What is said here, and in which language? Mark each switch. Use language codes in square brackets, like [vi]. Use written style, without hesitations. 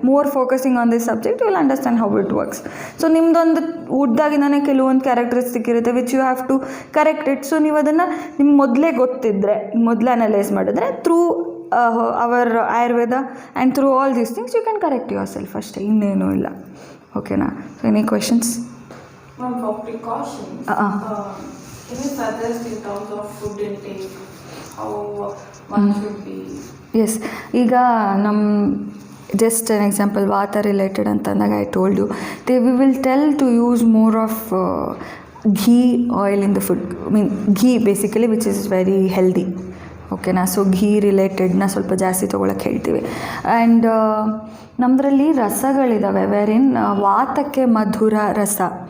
[en] More focusing on this subject, you will understand how it works. So [kn] ನಿಮ್ಮದೊಂದು ಉದ್ದಾಗಿಂದಾನೆ ಕೆಲವೊಂದು characteristic ಇರುತ್ತೆ [en] Which you have to correct it. So [kn] ನೀವು ಅದನ್ನು ನಿಮ್ಗೆ ಮೊದಲೇ ಗೊತ್ತಿದ್ದರೆ, ಮೊದಲೇ ಅನಲೈಸ್ ಮಾಡಿದ್ರೆ [en] through our Ayurveda and through all these things you can correct yourself [kn] ಅಷ್ಟೇ, ಇನ್ನೇನೂ ಇಲ್ಲ. [en] ಓಕೆನಾ? So any questions? Ma'am, for precautions, can you suggest in terms of food intake, how one should be? Yes, [kn] ಈಗ ನಮ್ಮ [en] just an example vata related [kn] ಅಂತಂದಾಗ [en] I told you we will tell to use more of ghee oil in the food. Mean ghee basically which is very healthy. ಓಕೆನಾ? [kn] So ಘೀ ರಿಲೇಟೆಡ್ನ ಸ್ವಲ್ಪ ಜಾಸ್ತಿ ತೊಗೊಳಕ್ಕೆ ಹೇಳ್ತೀವಿ. And ನಮ್ಮದ್ರಲ್ಲಿ ರಸಗಳಿದ್ದಾವೆ, ವೇರಿನ್ ವಾತಕ್ಕೆ ಮಧುರ ರಸ.